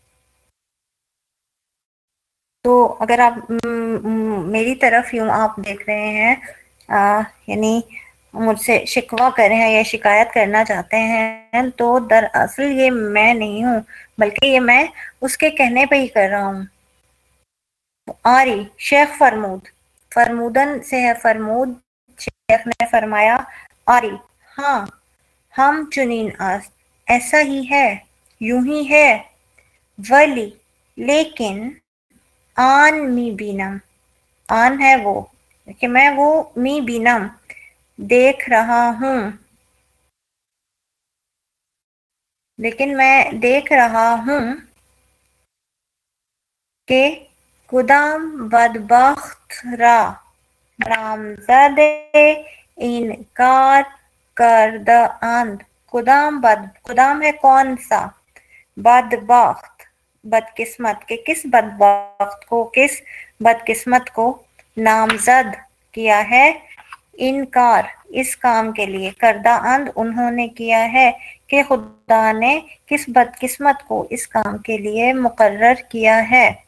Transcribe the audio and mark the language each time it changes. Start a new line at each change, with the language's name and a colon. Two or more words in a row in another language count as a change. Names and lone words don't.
Urdu: تو اگر آپ میری طرف یوں آپ دیکھ رہے ہیں، یعنی مجھ سے شکوہ کر رہے ہیں یا شکایت کرنا چاہتے ہیں، تو دراصل یہ میں نہیں ہوں، بلکہ یہ میں اس کے کہنے پہ ہی کر رہا ہوں۔
Persian: آری شیخ فرمود،
Urdu: فرمودن سے ہے فرمود، شیخ نے فرمایا، آری ہاں،
Persian: ہم چنین است
Urdu: ایسا ہی ہے، یوں ہی ہے، ولی لیکن،
Persian: آن می بینم،
Urdu: آن ہے وہ، کہ میں وہ
Persian: می بینم
Urdu: دیکھ رہا ہوں، لیکن میں دیکھ رہا ہوں
Persian: کہ کدام بدبخت را نامزد انکار کردہ اند، کدام
Urdu: ہے کون سا، بدبخت بدقسمت، کہ کس بدبخت کو، کس بدقسمت کو نامزد کیا ہے، انکار اس کام کے لیے،
Persian: کردہ اند
Urdu: انہوں نے کیا ہے، کہ خدا نے کس بدقسمت کو اس کام کے لیے مقرر کیا ہے۔